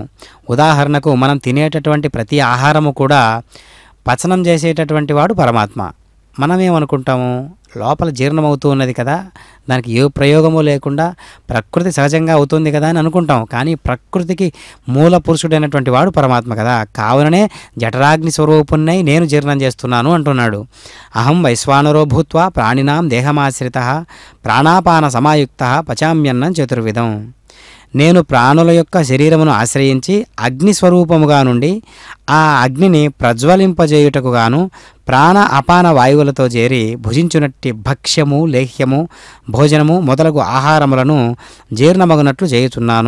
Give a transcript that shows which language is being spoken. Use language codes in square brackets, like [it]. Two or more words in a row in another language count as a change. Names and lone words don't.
[te] ఉదాహరణకు మనం తినేటటువంటి ప్రతి ఆహారము కూడా పచనం చేసేటటువంటి వాడు పరమాత్మ. మనమేమనుకుంటాము, లోపల జీర్ణమవుతూ ఉన్నది కదా, దానికి ఏ ప్రయోగము లేకుండా ప్రకృతి సహజంగా అవుతుంది కదా అని అనుకుంటాం. కానీ ప్రకృతికి మూల పురుషుడైనటువంటి వాడు పరమాత్మ కదా. కావుననే జఠరాగ్ని స్వరూపుణ్ణై నేను జీర్ణం చేస్తున్నాను అంటున్నాడు. [sa] అహం వైశ్వానరో భూత్వా ప్రాణినాం దేహమాశ్రిత ప్రాణాపాన సమాయుక్త పచామ్యన్నం చతుర్విధం. [te] నేను ప్రాణుల యొక్క శరీరమును ఆశ్రయించి అగ్ని స్వరూపముగా నుండి ఆ అగ్నిని ప్రజ్వలింపజేయుటకు గాను ప్రాణ అపాన వాయువులతో చేరి భుజించునట్టి భక్ష్యము, లేహ్యము, భోజనము మొదలగు ఆహారములను జీర్ణమగునట్లు చేయుచున్నాను.